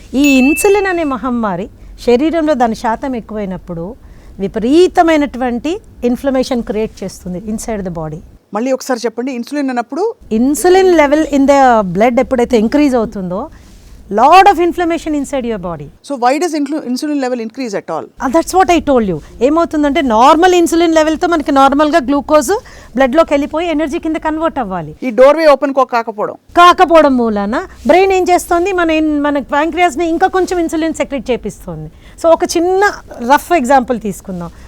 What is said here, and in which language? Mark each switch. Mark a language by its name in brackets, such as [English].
[Telugu] ఈ ఇన్సులిన్ అనే మహమ్మారి శరీరంలో దాని శాతం ఎక్కువైనప్పుడు విపరీతమైనటువంటి ఇన్ఫ్లమేషన్ క్రియేట్ చేస్తుంది [English] Inside the body. [Telugu] మళ్ళీ ఒకసారి చెప్పండి. ఇన్సులిన్ అన్నప్పుడు [English] insulin level in the blood [Telugu] ఎప్పుడైతే [English] increase [Telugu] అవుతుందో [English] lot of inflammation inside your body. So why does insulin level increase at all? That's what I told you. [Telugu] ఏమవుతుందంటే normal insulin లెవెల్తో మనకి నార్మల్గా glucose బ్లడ్లోకి వెళ్ళిపోయి ఎనర్జీ కింద కన్వర్ట్ అవ్వాలి. ఈ డోర్వే ఓపెన్ కాకపోవడం మూలాన బ్రెయిన్ ఏం చేస్తుంది, మన ప్యాంక్రియాస్ని ఇంకా కొంచెం ఇన్సులిన్ సెక్రెట్ చేపిస్తుంది. సో ఒక చిన్న రఫ్ ఎగ్జాంపుల్ తీసుకుందాం.